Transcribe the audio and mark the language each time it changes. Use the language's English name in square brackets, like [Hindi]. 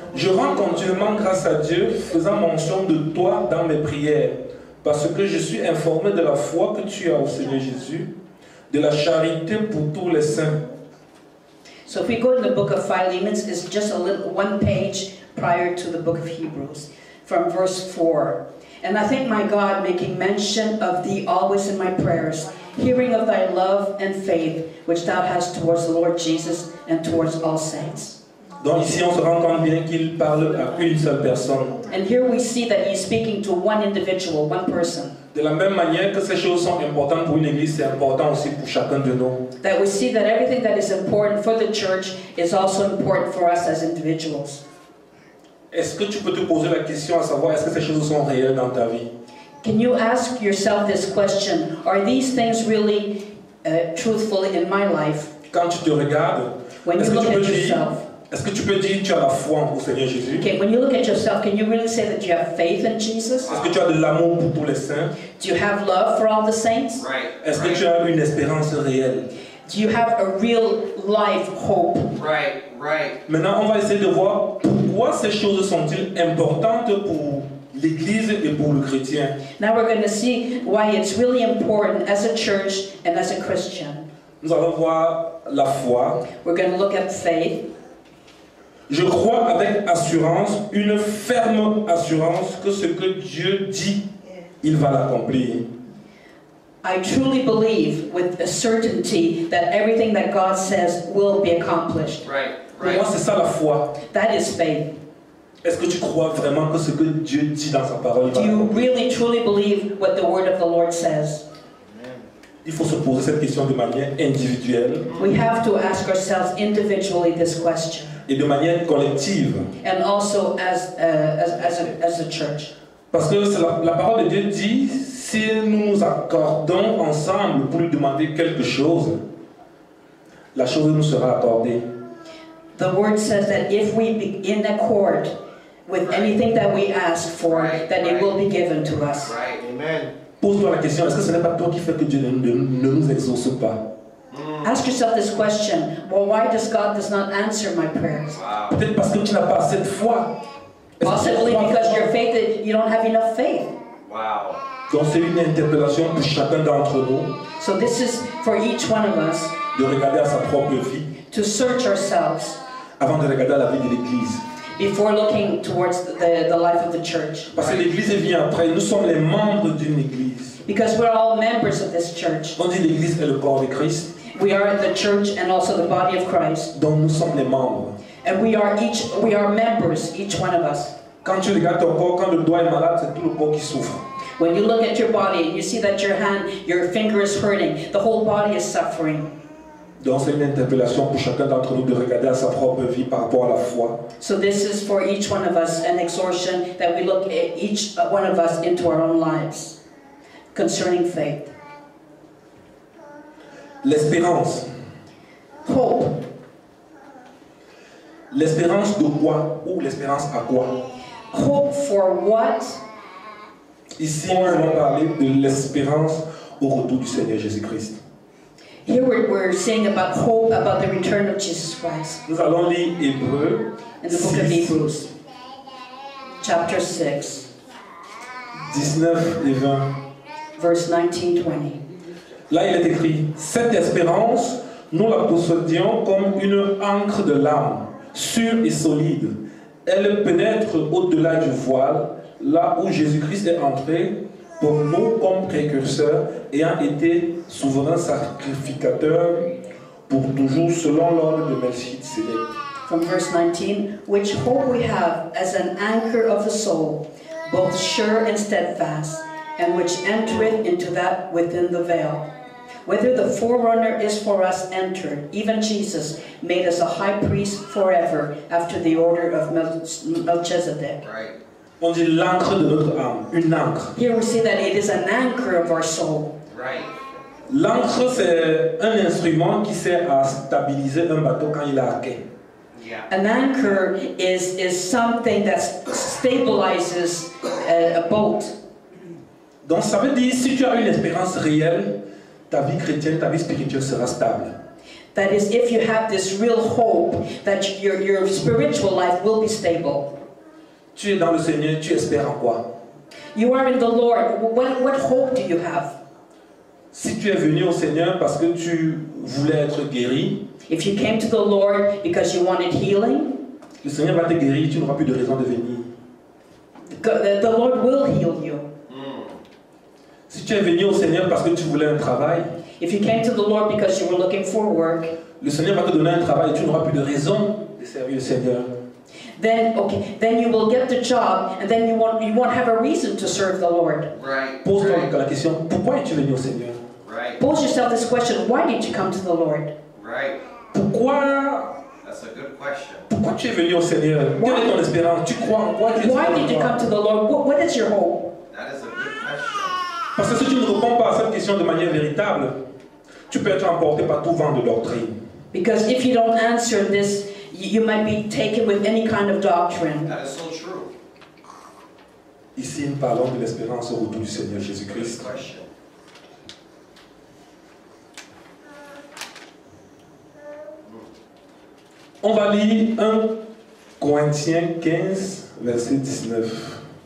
[French] Je rends continuellement grâce à Dieu, faisant mention de toi dans mes prières, parce que je suis informé de la foi que tu as au Seigneur Jésus, de la charité pour tous les saints. [English] So if we go to the book of Philemon, it's just one page prior to the book of Hebrews, from verse 4. "And I thank my God, making mention of thee always in my prayers, hearing of thy love and faith, which thou hast towards the Lord Jesus and towards all saints." [French] Donc ici, on se rend compte bien qu'il parle à une seule personne. [English] And here we see that he's speaking to one individual, one person. [French] De la même manière que ces choses sont importantes pour une église, c'est important aussi pour chacun de nous. [English] That we see that everything that is important for the church is also important for us as individuals. [French] Est-ce que tu peux te poser la question à savoir, est-ce que ces choses sont réelles dans ta vie? [English] Can you ask yourself this question? Are these things really truthful in my life? [French] Quand tu te regardes, [English] When you look at yourself. [French] est-ce que tu peux dire que tu as la foi au Seigneur Jésus? [English] Okay, when you look at yourself, can you really say that you have faith in Jesus? [French] Est-ce que tu as de l'amour pour tous les saints? [English] Do you have love for all the saints? Right. [French] Est-ce que tu as une espérance réelle? [English] Do you have a real life hope? Right, right. [French] Maintenant, on va essayer de voir pourquoi ces choses sont-ils importantes pour l'Église et pour le chrétien. [English] Now we're going to see why it's really important as a church and as a Christian. [French] Nous allons voir la foi. [English] We're going to look at faith. [French] Je crois avec assurance, une ferme assurance, que ce que Dieu dit, il va l'accomplir. [English] I truly believe with a certainty that everything that God says will be accomplished. Right, [French] Pour moi, c'est ça la foi. [English] That is faith. [French] Est-ce que tu crois vraiment que ce que Dieu dit dans sa parole, il va [English] Do you [French] l'accomplir? [English] really truly believe what the word of the Lord says? [French] Il faut se poser cette question de manière individuelle [English] We have to ask ourselves individually this question, [French] et de manière collective. [English] and also as a church. [French] Parce que la parole de Dieu dit, si nous nous accordons ensemble pour lui demander quelque chose, la chose nous sera accordée. [English] The word says that if we be in accord with anything that we ask for, that it will be given to us. Amen. [French] Pose-toi la question, est-ce que ce n'est pas toi qui fais que Dieu ne nous exauce pas? [English] Ask yourself this question. Well, why does God does not answer my prayers? [French] Peut-être parce que tu n'as pas assez de foi. [English] Possibly because your faith, you don't have enough faith. Wow. [French] Donc c'est une interpellation pour chacun d'entre nous [English] So this is for each one of us [French] de regarder à sa propre vie [English] to search ourselves [French] avant de regarder à la vie de l'Église. [English] before looking towards the life of the church. [French] Parce que l'Église vient après. Nous sommes les membres d'une Église. [English] Because we're all members of this church. [French] On dit l'Église est le corps de Christ. [English] We are the church and also the body of Christ. [French] Donc nous sommes les membres. [English] And we are members, each one of us. [French] Quand tu regardes ton corps, quand le doigt est malade, c'est tout le corps qui souffre. [English] When you look at your body and you see that your finger is hurting, the whole body is suffering. [French] Donc c'est une interpellation pour chacun d'entre nous de regarder à sa propre vie par rapport à la foi. [English] So this is for each one of us an exhortation that we look at each one of us into our own lives concerning faith. [French] L'espérance. [English] Hope. [French] L'espérance de quoi? Ou l'espérance à quoi? [English] Hope for what? [French] Ici, nous allons parler de l'espérance au retour du Seigneur Jésus-Christ. [English] Here we're saying about hope, about the return of Jesus Christ. [French] Nous allons lire Hébreux [English] In the book of [French] 6, [English] Hebrews, chapter 6, [French] 19 et 20. [English] verse 19-20. [French] Là, il est écrit: cette espérance, nous la possédions comme une encre de l'âme, sûre et solide. Elle pénètre au-delà du voile, là où Jésus-Christ est entré pour nous comme précurseur, ayant été souverain sacrificateur pour toujours selon l'ordre de Melchizedek. [English] From verse 19, which hope we have as an anchor of the soul, both sure and steadfast, and which entereth into that within the veil. Whether the forerunner is for us entered, even Jesus, made us a high priest forever, after the order of Melchizedek. Right. [French] On dit l'encre de notre âme, une encre. [English] Here we see that it is an anchor of our soul. Right. [French] L'encre, c'est un instrument qui sert à stabiliser un bateau quand il est à quai. [English] Yeah. An anchor is something that stabilizes a boat. [French] Donc ça veut dire, si tu as une espérance réelle, ta vie chrétienne, ta vie spirituelle sera stable. [English] That is, if you have this real hope, that your spiritual life will be stable. [French] Tu es dans le Seigneur, tu espères en quoi? [English] You are in the Lord. What hope do you have? [French] Si tu es venu au Seigneur parce que tu voulais être guéri, [English] If you came to the Lord because you wanted healing, [French] le Seigneur va te guérir, tu n'auras plus de raison de venir. [English] the Lord will heal you. [French] Si tu es venu au Seigneur parce que tu voulais un travail, [English] If you came to the Lord because you were looking for work, [French] le Seigneur va te donner un travail et tu n'auras plus de raison de servir le Seigneur. [English] then you will get the job, and then you won't have a reason to serve the Lord. Right. [French] Pose-toi [English] Right. [French] la question, pourquoi es-tu venu au Seigneur? [English] Right. Pose yourself this question: why did you come to the Lord? Right. [French] Pourquoi [English] That's a good question. [French] tu es venu au Seigneur? Quelle est ton espérance? Tu crois en quoi? Tu [English] Why [French] espères en [English] did you [French] quoi? [English] come to the Lord? What is your hope? That is a good question. [French] Parce que si tu ne réponds pas à cette question de manière véritable, tu peux être emporté par tout vent de doctrine. [English] Because if you don't answer this, you might be taken with any kind of doctrine. That is so true. [French] Ici, nous parlons de l'espérance au retour du Seigneur [English] Good [French] Jésus-Christ. [English] question. [French] On va lire 1 Corinthiens 15, verset 19.